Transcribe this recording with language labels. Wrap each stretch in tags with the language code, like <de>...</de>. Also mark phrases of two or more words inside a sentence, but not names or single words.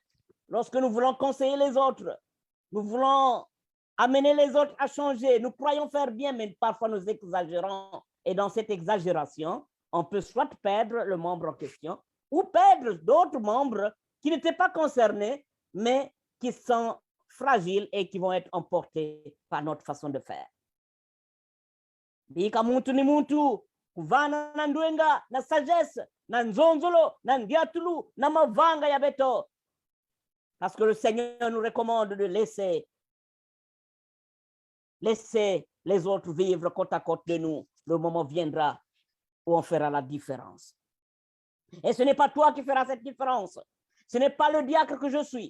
<fr>Lorsque nous voulons conseiller les autres, nous voulons amener les autres à changer, nous croyons faire bien, mais parfois nous exagérons. Et dans cette exagération, on peut soit perdre le membre en question ou perdre d'autres membres qui n'étaient pas concernés, mais qui sont fragiles et qui vont être emportés par notre façon de faire.</fr> <kg>Bika muntu ni muntu, kuvana na ndwenga, na sagesse, na nzonzolo, na ndiatulu, na mavanga ya beto.</kg> <fr>Parce que le Seigneur nous recommande de laisser les autres vivre côte à côte de nous. Le moment viendra où on fera la différence. Et ce n'est pas toi qui feras cette différence. Ce n'est pas le diacre que je suis.</fr>